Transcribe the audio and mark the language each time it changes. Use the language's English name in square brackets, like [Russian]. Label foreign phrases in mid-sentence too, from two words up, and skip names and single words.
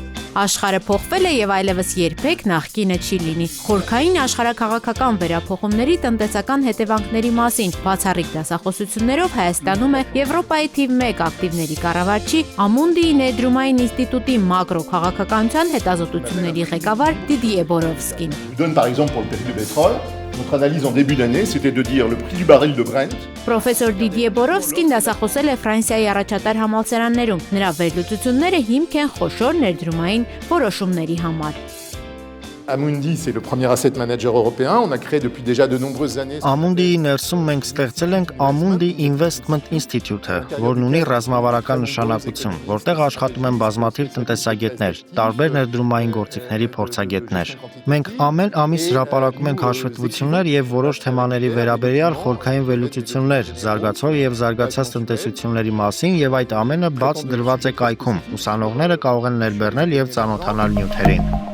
[Armenian] Աշխարհը փոխվել է եւ այլևս երբեք նախկինը չի լինի։ Խորքային աշխարհաքաղաքական վերափոխումների տնտեսական հետևանքների մասին բացառիկ դասախոսություններով Հայաստանում է Եվրոպայի թիվ 1 ակտիվների կառավարչի Ամունդիի ներդրումային ինստիտուտի մակրո քաղաքականության հետազոտությունների ղեկավար Դիդիե Բորովսկին։ [French] Notre analyse en début d'année, c'était de dire le prix du baril de Brent. [Armenian] Պրոֆեսոր Դիդիե Բորովսկին դասախոսել է Ֆրանսիայի առաջատար համալսարաններում։ Նրա վերլուծությունները հիմք են խոշոր ներդրումային որոշումների համար։ [French] Amundi, c'est le premier [English] asset manager [French] européen. On a créé depuis déjà de nombreuses années. [Armenian] Ամունդիի ներսում մենք ստեղծել ենք Amundi Investment Institute-ը, որն ունի ռազմավարական նշանակություն, որտեղ աշխատում են բազմաթիվ տնտեսագետներ, տարբեր ներդրումային գործիքների փորձագետներ։ Մենք ամեն ամիս հրապարակում ենք հաշվետվություններ եւ որոշ թեմաների վերաբերյալ խորքային վերլուծություններ, զարգացող եւ զարգացած տնտեսությունների մասին եւ այդ ամենը բաց դրված է կայքում։ Ուսանողները կարող են ներբեռնել եւ ծանոթանալ նյութերին։